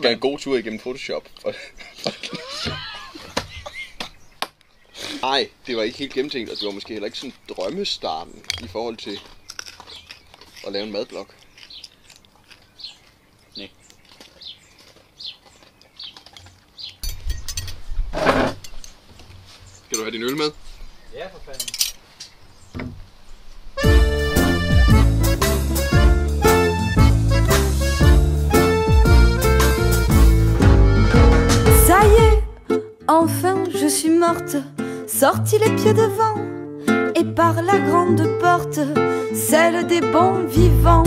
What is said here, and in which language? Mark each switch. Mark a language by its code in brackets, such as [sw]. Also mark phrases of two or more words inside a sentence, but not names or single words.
[da] Den skal en god tur igennem Photoshop. Nej, det var ikke helt gennemtænkt, og det var måske heller ikke sådan drømmestarten i forhold til at lave en madblog. Nej. Skal du have din øl med? Ja, for fanden. [fr] Ça y est, enfin je suis morte, sortis les pieds devant, et par la grande porte, celle des bons vivants.